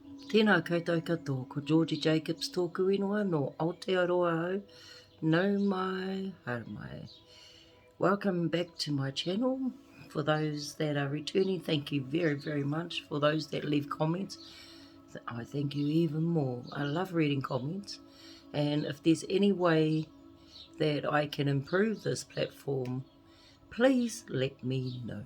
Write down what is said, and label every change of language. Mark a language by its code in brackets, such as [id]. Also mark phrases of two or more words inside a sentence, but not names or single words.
[mi] Tēnā koutou katoa, ko Georgie Jacobs tōku ingoa no Aotearoa au, nau mai, haere mai. [en] Welcome back to my channel. For those that are returning, thank you very, very much. For those that leave comments, I thank you even more. I love reading comments, and if there's any way that I can improve this platform, please let me know.